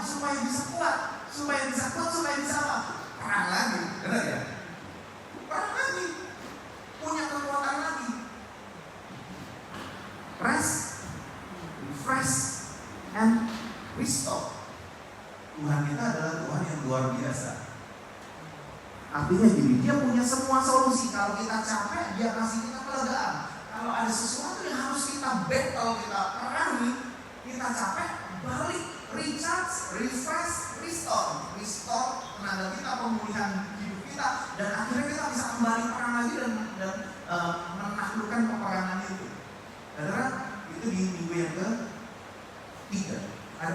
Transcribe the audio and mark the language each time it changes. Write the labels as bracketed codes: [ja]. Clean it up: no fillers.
[id] Supaya bisa kuat, supaya bisa apa? Perang lagi, benar ya? Perang lagi, punya kekuatan lagi. [en] Rest, refresh, and restore. [id] Tuhan kita adalah Tuhan yang luar biasa. Artinya gini, Dia punya semua solusi. Kalau kita capek, Dia kasih kita kelegaan. Kalau ada sesuatu yang harus kita battle, kita perangi, kita capek, balik, [en] recharge, refresh, restore [id] tenaga kita, pemulihan hidup kita, dan akhirnya kita bisa kembali perang lagi dan menaklukkan peperangan itu. Saudara, itu di minggu yang ke-3. Ada